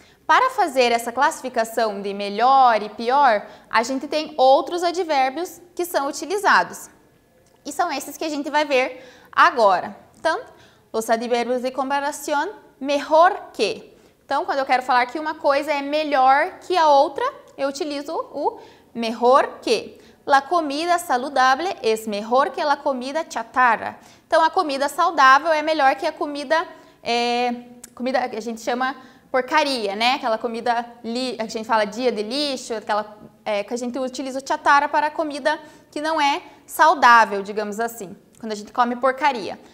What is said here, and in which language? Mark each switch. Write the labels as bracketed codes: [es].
[pt] Para fazer essa classificação de melhor e pior, a gente tem outros advérbios que são utilizados. E são esses que a gente vai ver agora. Então, os advérbios de comparação, melhor que. Então, quando eu quero falar que uma coisa é melhor que a outra, eu utilizo o melhor que. [es] La comida saludable es mejor que la comida chatarra. [pt] Então, a comida saudável é melhor que a comida que a gente chama porcaria, né? Aquela comida que a gente fala dia de lixo, aquela que a gente utiliza o chatarra para a comida que não é saudável, digamos assim, quando a gente come porcaria.